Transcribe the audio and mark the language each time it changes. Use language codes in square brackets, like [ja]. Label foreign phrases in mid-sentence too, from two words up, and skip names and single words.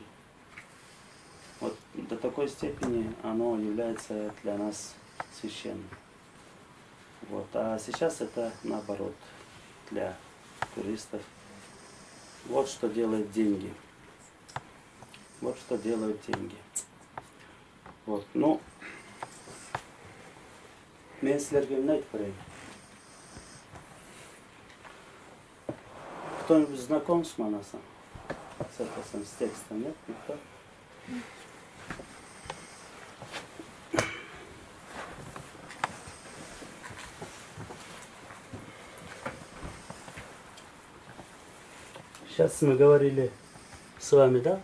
[ru] Вот до такой степени оно является для нас священным. Вот. А сейчас это наоборот, для туристов. Вот что делают деньги. Вот что делают деньги. Вот. Ну, [ky] мен силерге эмне айтып берейин? [ru] Кто-нибудь знаком с Манасом? С текстом, нет? Никто? Сейчас мы говорили с вами, да?